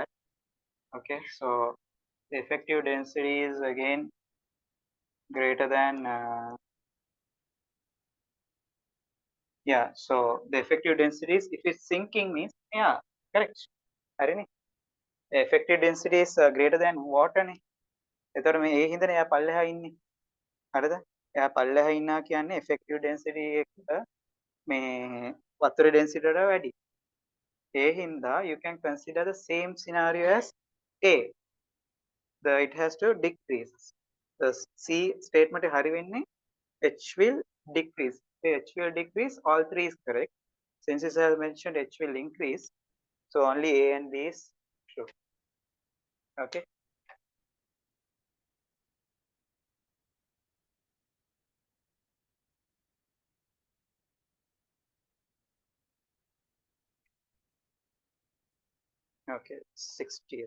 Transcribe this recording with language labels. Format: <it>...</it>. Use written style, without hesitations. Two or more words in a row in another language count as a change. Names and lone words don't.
<en>Okay, so the effective density is again greater than yeah, so the effective density is if it's sinking means yeah, correct. Harini, the effective density is greater than water නේ.</en> <si>එතකොට මේ ඒ හින්දානේ එයා පල්ලෙහා ඉන්නේ. හරිද? එයා පල්ලෙහා ඉන්නවා කියන්නේ</si> <en>effective density</en> <si>එක මේ වතුරේ density වලට වැඩි. ඒ හින්දා</si> <en>you can consider the same scenario as A. It has to decrease. The C statement</en> <si>හරි වෙන්නේ</si> <en>H will decrease. H will decrease. All three is correct. Since it has mentioned H will increase, so only A and B is true. Okay. Okay. 60th.</en>